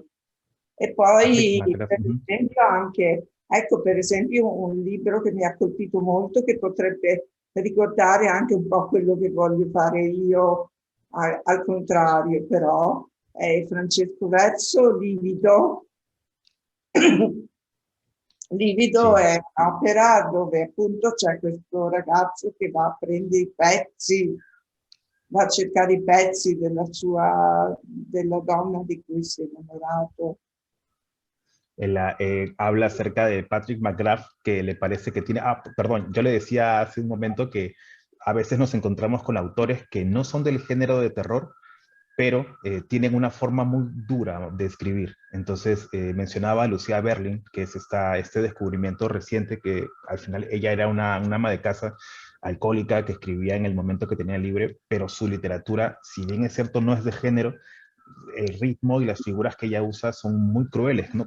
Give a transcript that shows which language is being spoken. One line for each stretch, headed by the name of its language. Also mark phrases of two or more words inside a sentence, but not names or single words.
Italian: E poi, per esempio, anche, ecco, per esempio, un libro che mi ha colpito molto, che potrebbe ricordare anche un po' quello che voglio fare io, al contrario, però, Francesco Verso, Livido. Livido Sì. è un'opera dove appunto c'è questo ragazzo che va a prendere i pezzi, va a cercare i pezzi della donna di cui si è innamorato.
Spanish: Habla acerca de Patrick McGrath, que le parece que tiene... Ah, perdón, yo le decía hace un momento que a veces nos encontramos con autores que no son del género de terror, pero tienen una forma muy dura de escribir. Entonces, mencionaba a Lucía Berlin, que es este descubrimiento reciente, que al final ella era una ama de casa alcohólica que escribía en el momento que tenía libre, pero su literatura, si bien es cierto, no es de género, el ritmo y las figuras que ella usa son muy crueles, ¿no?